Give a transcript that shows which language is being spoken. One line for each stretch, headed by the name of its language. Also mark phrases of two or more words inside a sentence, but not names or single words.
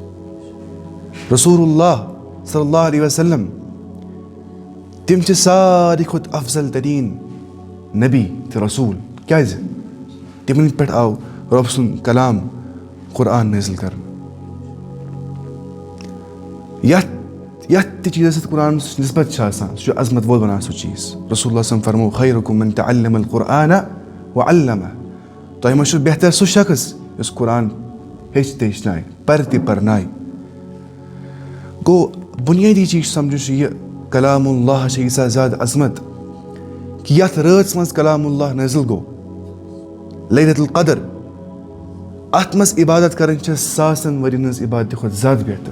Arabic: رسول اللہ صلی اللہ علیہ وسلم
Kashmiri: تِم چھِ ساروی کھۄتہٕ افضل تریٖن نبی تہٕ رسوٗل. کیٛازِ؟ تِمن پٮ۪ٹھ آو رۄب سُنٛد کلام قرآن نٲزِل کرنہٕ. یتھ تہِ چیٖزس سۭتۍ قرآنس نسبت چھِ آسان سُہ چھُ عظمت وول بنان سُہ چیٖز.
Arabic: رسول اللہ صلی اللہ علیہ وسلم
Kashmiri: فرموو
Arabic: خیرکم من تعلم القرآن وعلمہ.
Kashmiri: تۄہہِ منٛز چھُ بہتر سُہ شخص یُس قرآن ہیٚچھِ تہٕ ہیٚچھنایہِ پرِ تہِ پرنایہِ. گوٚو بُنیٲدی چیٖز چھُ سمجھُن چھُ یہِ
Arabic: کلام اللہ
Kashmiri: چھِ ییٖژاہ زیادٕ عظمت کہِ یتھ رٲژ منٛز کلام اللہ نٲزِل گوٚو
Arabic: لیلۃ القدر
Kashmiri: اتھ منٛز عبادت کرٕنۍ چھِ ساسن ؤرین ہٕنٛز عبادتہِ کھۄتہٕ زیادٕ بہتر.